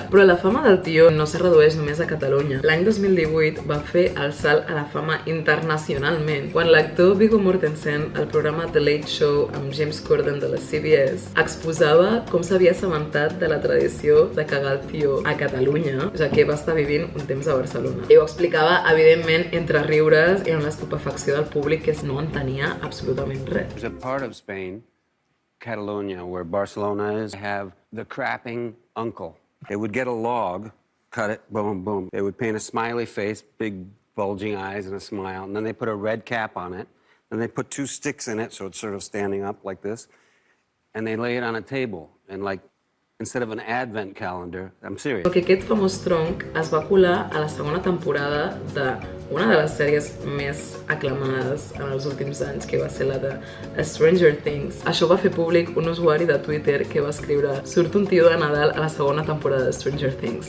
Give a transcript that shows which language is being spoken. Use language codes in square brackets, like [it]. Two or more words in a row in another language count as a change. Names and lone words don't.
[ca] Però la fama del tió no se redueix només a Catalunya. L'any 2018 va fer el salt a la fama internacionalment quan l'actor Viggo Mortensen, al programa The Late Show amb James Corden de la CBS, exposava com s'havia assabentat de la tradició de cagar el tió a Catalunya, ja que va estar vivint un temps a Barcelona. I ho explicava, evidentment, entre riures i amb l'estupefacció del públic que no entenia absolutament res. [en] There's a part of Spain, Catalonia, where Barcelona is, have the crapping uncle. They would get a log, cut it, boom, boom. They would paint a smiley face, big bulging eyes and a smile, and then they put a red cap on it. Then they put 2 sticks in it, so it's sort of standing up like this, and they lay it on a table, and like, instead of an advent calendar, I'm serious. [ca] Que aquest famós tronc es va colar a la segona temporada d'una de les sèries més aclamades en els últims anys, que va ser la de Stranger Things. Això va fer públic un usuari de Twitter que va escriure: surt un tió de Nadal a la segona temporada de Stranger Things.